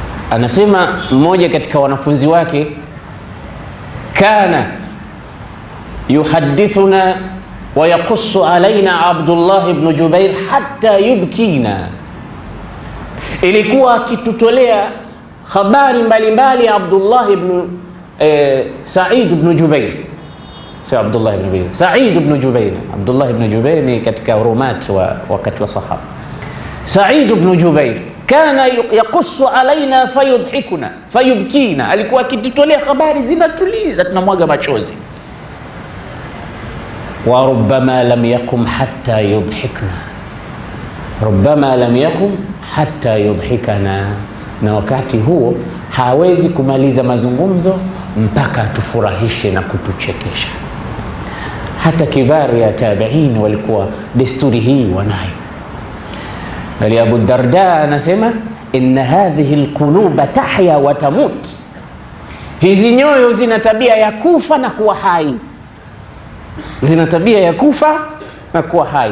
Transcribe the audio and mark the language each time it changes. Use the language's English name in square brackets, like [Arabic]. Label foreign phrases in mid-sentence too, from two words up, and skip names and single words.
[Swahili] anasema mmoja katika wanafunzi wake [Arabic] كان يحدثنا ويقص علينا عبد الله ابن جبير حتى يبكينا, [Swahili] ilikuwa akitutolea habari mbalimbali Abdullah ibn Sa'id ibn Jubair. Abdullah ibn Jubair, Sa'id ibn Jubair. Abdullah ibn Jubair ni katika urumat wa wakati wa sahaba. [Arabic] Sa'id ibn Jubair كان يقص علينا فيضحكنا فيبكينا, [Swahili] alikuwa akitutolea habari zinatuliza tunamwaga machozi. [Arabic] وربما لم يقم حتى يضحكنا ربما لم يقم حتى يضحكنا, [Swahili] na wakati huo hawezi kumaliza mazungumzo mpaka atufurahishe na kutuchekesha. Hata kibari ya tabi'in walikuwa desturi hii wanayo. Bali Abu Darda anasema [Arabic] إن هذه القلوب تحيا وتموت, [Swahili] hizi nyoyo zina tabia ya kufa na kuwa hai, zina tabia ya kufa na kuwa hai.